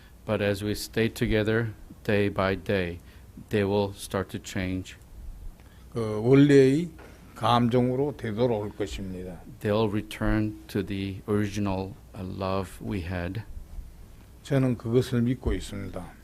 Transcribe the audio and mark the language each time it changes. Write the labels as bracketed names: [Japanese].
[English] But as we stay together day by day, they will start to change. [Korean] 그 원래의 감정으로 되돌아올 것입니다. [English] They'll return to the original love we had. [Korean] 저는 그것을 믿고 있습니다.